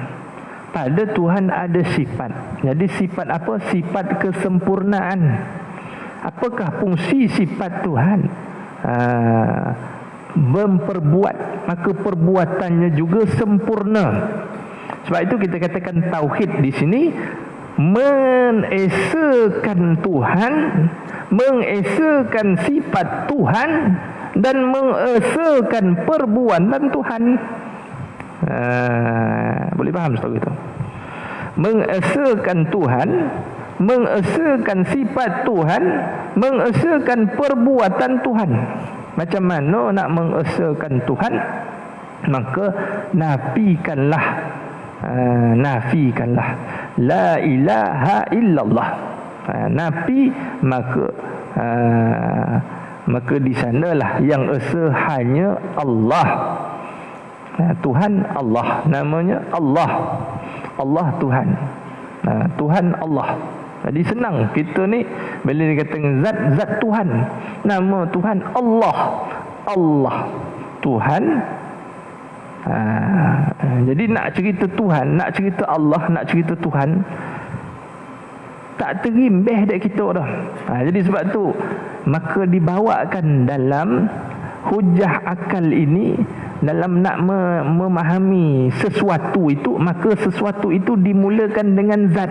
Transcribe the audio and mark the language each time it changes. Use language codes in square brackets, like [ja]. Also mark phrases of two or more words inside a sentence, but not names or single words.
[ms] Pada Tuhan ada sifat. Jadi sifat apa? Sifat kesempurnaan. Apakah fungsi sifat Tuhan? Memperbuat, maka perbuatannya juga sempurna. Sebab itu kita katakan tauhid di sini mengesakan Tuhan, mengesakan sifat Tuhan, dan mengesakan perbuatan Tuhan. Boleh faham seperti itu? Mengesakan Tuhan, mengesakan sifat Tuhan, mengesakan perbuatan Tuhan. Macam mana nak mengesakan Tuhan? Maka nafikanlah, nafikanlah [ar] لا إله إلا الله. [ms] Nafi, maka di sanalah yang esa hanya Allah. Tuhan Allah, namanya Allah. Allah Tuhan. Tuhan Allah. Jadi senang kita ni bila dikatakan zat, zat Tuhan. Nama Tuhan Allah. Allah Tuhan. Jadi nak cerita Tuhan, nak cerita Allah, nak cerita Tuhan, tak terimbih dek kita dah. Jadi sebab tu maka dibawakan dalam hujah akal ini, dalam nak memahami sesuatu itu, maka sesuatu itu dimulakan dengan zat.